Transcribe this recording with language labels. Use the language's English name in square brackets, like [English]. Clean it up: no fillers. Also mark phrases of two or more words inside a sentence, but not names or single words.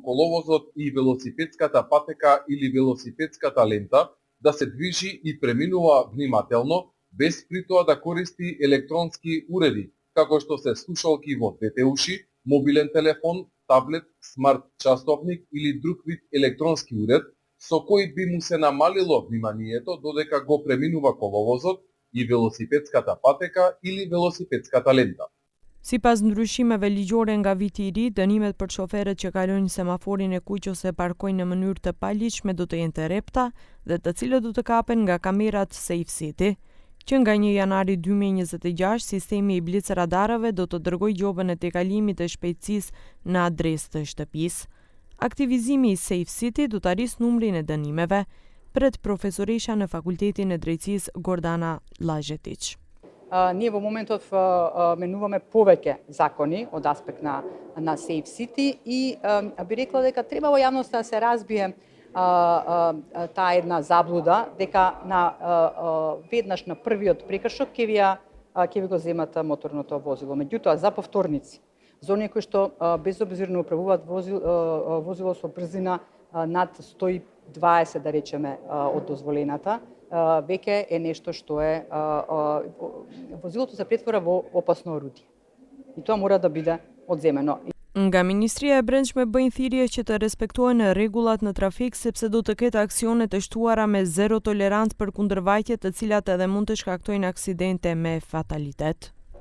[Macedonian] коловозот и велосипедската патека или велосипедската лента да се движи и преминува внимателно, без при тоа да користи електронски уреди, како што се слушалки во двете уши, мобилен телефон, таблет, смарт часовник или друг вид електронски уред, со кој би му се намалило вниманието додека го преминува коловозот и велосипедската патека или велосипедската лента. [Albanian] Sipas ndryshimeve ligjore nga viti i ri, dënimet për shoferët që kalojnë semaforin e kuq ose parkojnë në mënyrë të paligjshme do të jenë të rrepta dhe të cilët do të kapen nga kamerat Safe City, që nga 1 janari 2026 sistemi i blic radarëve do të dërgoj gjobën e tejkalimit të shpejtësisë në adresë të shtëpisë. Aktivizimi i Safe City do të arrisë numrin e dënimeve, pret profesoresha në Fakultetin e Drejtësisë Gordana Llazhetic. [Macedonian] Ние во моментов менуваме повеќе закони од аспект на Safe City и би рекла дека треба во јавноста да се разбие таа една заблуда дека веднаш на првиот прекршок ќе ви го земат моторното возило. Меѓутоа за повторници, за оние кои што безобзирно управуваат возило со брзина над 120 да речеме од дозволената, веќе е нешто што е возилото се претвора во опасно орудие. И тоа мора да биде одземено. [Albanian] Nga Ministria e Brendshme bëjnë thirrje që të respektohen rregullat në trafik sepse do të ketë aksione të shtuara me zero tolerancë për kundërvajtje të cilat edhe mund të shkaktojnë aksidente me fatalitet.